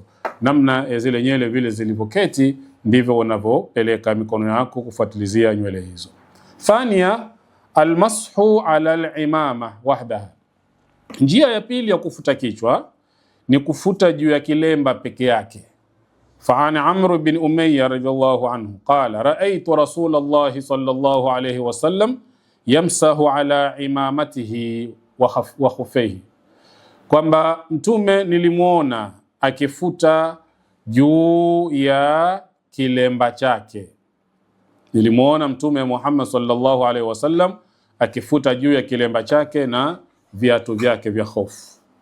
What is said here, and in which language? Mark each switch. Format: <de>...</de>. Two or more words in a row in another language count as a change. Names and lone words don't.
<sw>Namna ya zile nywele vile zilivoketi ndivyo unavyopeleka mikono yako kufuatilizia nywele hizo.</sw> <ar>ثانيا، المسح على العمامة وحدها.</ar> <sw>Njia ya pili ya kufuta kichwa ni kufuta juu ya kilemba peke yake.</sw> <ar>فعن عمرو بن أمية رضي الله عنه قال رأيت رسول الله صلى الله عليه وسلم يمسح على عمامته وخفيه,</ar> <sw>kwamba Mtume nilimuona akifuta juu ya kilemba chake. Nilimuona Mtume Muhammad</sw> <ar>صلى الله عليه وسلم</ar> <sw>akifuta juu ya kilemba chake na viatu vyake vya khofu.</sw>